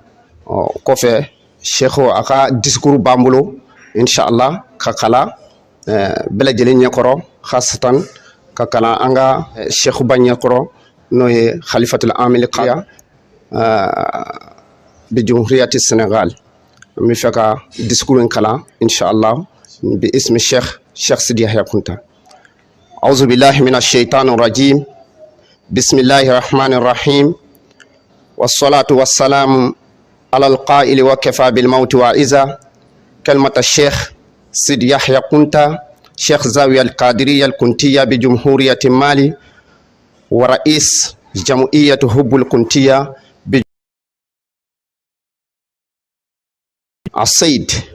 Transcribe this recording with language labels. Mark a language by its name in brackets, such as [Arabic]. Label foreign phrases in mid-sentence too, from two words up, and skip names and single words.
[Bambara] O kɔfɛ Seku a ka discours b'an bolo inshallah ka kalan bɛɛ lajɛlen ɲɛkɔrɔ khasatan ka kalan an ka Sekuba ɲɛkɔrɔ n'o ye Khalifatul Amil Qaya [Arabic] بجمهورية [Bambara] Sénégal. N bɛ fɛ ka discours in kalan inshallah [Arabic] باسم [Bambara] Sheikh Sidi Yahya Kunta. [Arabic] أعوذ بالله من الشيطان الرجيم بسم الله الرحمن الرحيم والصلاة والسلام على القائل وكفى بالموت وعزة كلمة الشيخ سيدي يحيى كنتا شيخ زاوية القادرية الكنتية بجمهورية مالي ورئيس جمعية حب الكنتية السيد